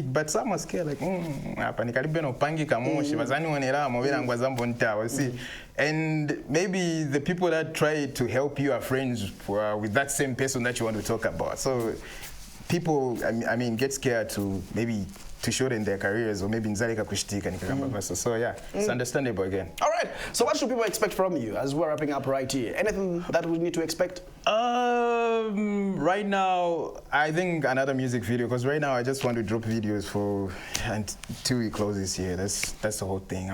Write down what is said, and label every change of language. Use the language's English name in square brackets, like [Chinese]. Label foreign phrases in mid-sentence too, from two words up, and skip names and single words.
[English] But some are scared, like, and maybe the people that try to help you are friends with that same person that you want to talk about. So people, I mean, get scared to maybe to show them their careers, or maybe [Bemba] nzaleka kushtika nikakamba. [English] So yeah, it's understandable again. All right. So what should people expect from you as we're wrapping up right here? Anything that we need to expect? Right now, I think another music video, because right now I just want to drop videos for until we close this year. That's the whole thing.